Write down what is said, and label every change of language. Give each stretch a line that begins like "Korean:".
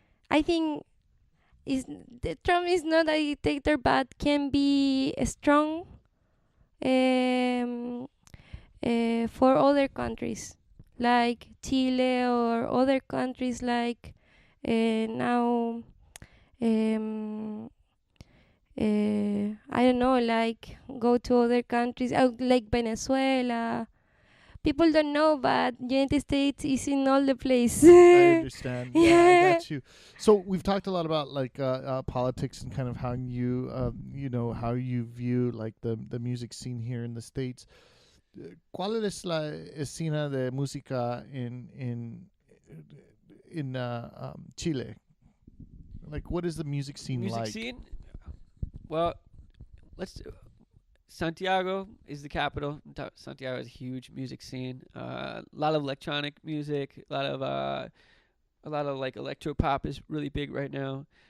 English: I think is the Trump is not a dictator, but can be strong um, for other countries like Chile or other countries like now I don't know, like go to other countries like Venezuela. People don't know, but United States is in all the place. I understand. Yeah, I Yeah. got you. So we've talked a lot about like politics and kind of how you how you view like the music scene here in the States.
Spanish: ¿Cuál es la escena de música in Chile?
English: Like, what is the music scene Music like? scene? Well, let's. Santiago is the capital. Santiago has a huge music scene. A lot of electronic music. A lot of like electro pop is really big right now.